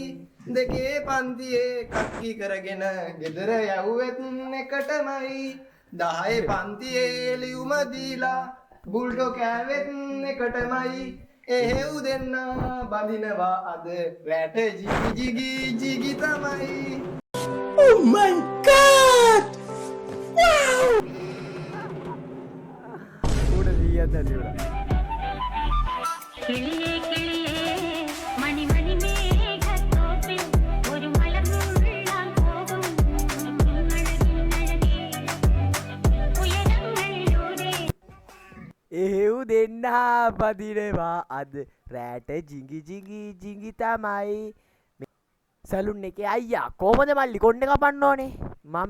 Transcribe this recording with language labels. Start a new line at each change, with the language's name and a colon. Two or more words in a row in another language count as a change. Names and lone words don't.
Sinhala: දෙකේ පන්තියේ කක්කි කරගෙන ගෙදර යවුවෙත් එකටමයි. 10 පන්තියේ ලියුම දීලා බුල්ටෝ කෑවෙත් එකටමයි. එහෙව් දෙන්න බඳිනවා අද රැට ජිගි ජිගි තමයි.
English: Oh my god! Wow!
Sinhala: උඩ දියද දියුලා.
Tamil: கிளியே கிளியே மணி மணி மேகத்தோப்பில் ஒரு மலர் நூலால் போகும் அழகின் அழகே உயரங்களிலூடே
Sinhala: එහෙව් දෙන්න පදිනවා අද රෑට ජිංගි ජිංගි ජිංගි තමයි. සැලුන් එකේ අයියා කොහොමද මල්ලි කොණ්ඩේ කපන්න ඕනේ මම